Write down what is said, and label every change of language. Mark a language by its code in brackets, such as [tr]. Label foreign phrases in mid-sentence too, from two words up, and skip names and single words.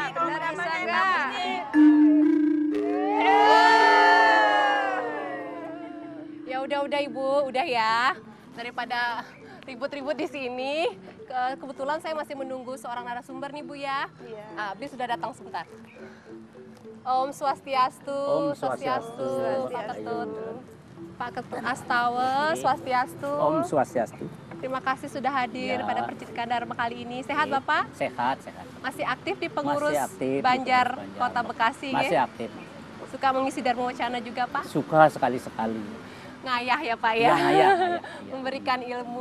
[id] Kalau gambarnya yang bagus nih. Ya udah Ibu, udah ya. Daripada ribut-ribut di sini, kebetulan saya masih menunggu seorang narasumber nih Bu ya. Iya. Abis sudah datang sebentar. [sa] Om Swastiastu, Om Swastiastu, Swastiastu. [id] Pak Ketut, Pak Ketut Astawa, Swastiastu. [sa] Om Swastiastu. [id] Terima kasih sudah hadir Ya. pada Percikan Dharma kali ini. Sehat Bapak? Sehat, sehat. Masih aktif di pengurus Masih aktif di Banjar pengurus Banjar. Kota Bekasi Masih ya? aktif. Suka mengisi Dharma Wacana juga Pak? Suka sekali-sekali. Ngayah ya Pak ya? Iya, ngayah, ngayah. Memberikan ilmu pengetahuannya